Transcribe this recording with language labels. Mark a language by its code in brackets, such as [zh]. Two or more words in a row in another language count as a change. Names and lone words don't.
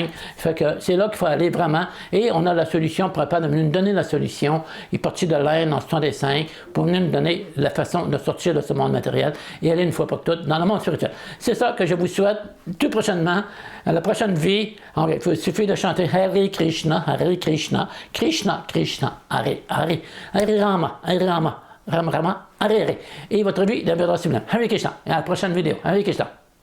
[fr] Fait que c'est là qu'il faut aller vraiment. Et on a la solution, Prabhupada est venu nous donner la solution. Il est parti de l'Inde en 65 pour venir nous donner la façon de sortir de ce monde matériel et aller une fois pour toutes dans le monde spirituel. C'est ça que je vous souhaite tout prochainement. À la prochaine vie, il suffit de chanter Hare Krishna, Krishna Krishna, Hare Rama, Rama, Hare Hare. Et votre vie deviendra sublime. Hare Krishna. Et à la prochaine vidéo. Hare Krishna.